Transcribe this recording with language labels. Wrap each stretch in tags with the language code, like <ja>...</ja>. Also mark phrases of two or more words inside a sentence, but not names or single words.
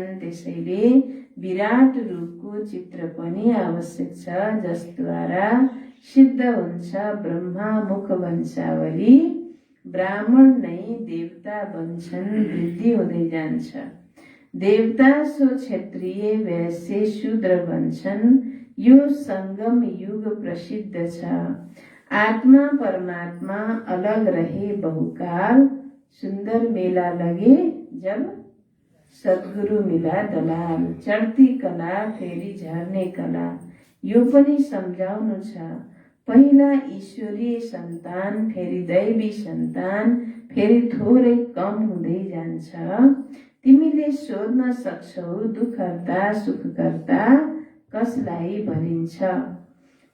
<ne>त्यसैले विराट रूपको चित्र पनि आवश्यक छ, जसद्वारा सिद्ध हुन्छ ब्रह्मा मुख वंशावली। ब्राह्मण नै देवता बन्छन्, वृद्धि हुँदै जान्छ। देवता सो क्षत्रिय, वैश्य, शूद्र बन्छन्। यो संगम युग प्रसिद्ध छ।</ne> <hi>आत्मा परमात्मा अलग रहे बहुकाल। सुंदर मेला लगे जब सद्गुरु मिला दलाल।</hi> <ne>चढ्ती कला फेरि झर्ने कला। यो पनि सम्झाउनु छ। पहिला ईश्वरीय सन्तान, फेरि दैवी सन्तान, फेरि थोरै कम हुँदै जान्छ। तिमीले सोध्न सक्छौ दुःखहर्ता सुखकर्ता कसलाई भनिन्छ?</ne>